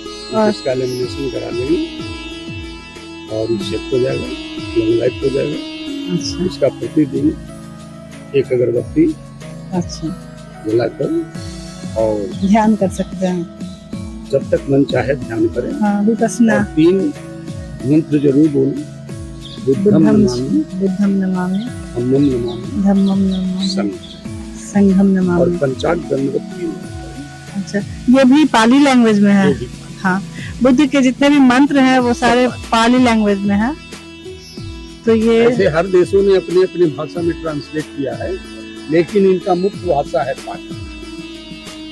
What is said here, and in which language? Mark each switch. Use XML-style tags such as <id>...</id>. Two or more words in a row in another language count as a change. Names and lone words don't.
<hi>इसका लेमिनेशन करा देंगे और शेप हो जाएगा।</hi> <en>long life</en> <hi>हो जाएगा। अच्छा इसका प्रतिदिन एक अगरबत्ती अच्छा, जलाकर और ध्यान कर सकते हैं। जब तक मन चाहे ध्यान करें। हाँ, विपस्सना। और 3 मंत्र जरूर बोलें।</hi> <pi>बुद्धम नमामि, बुद्धम नमामि, धम्मम नमामि, धम्मम नमामि, संघम</pi> <hi>और</hi> <pi>नमामि।</pi> <hi>पंचांग दंडवत 3 अच्छा, ये भी पाली लैंग्वेज में है। हाँ, बुद्ध के जितने भी मंत्र हैं वो सारे पाली लैंग्वेज में है। तो ये ऐसे हर देशों ने अपने अपने भाषा में ट्रांसलेट किया है, लेकिन इनका मुख्य भाषा है पाली।</hi>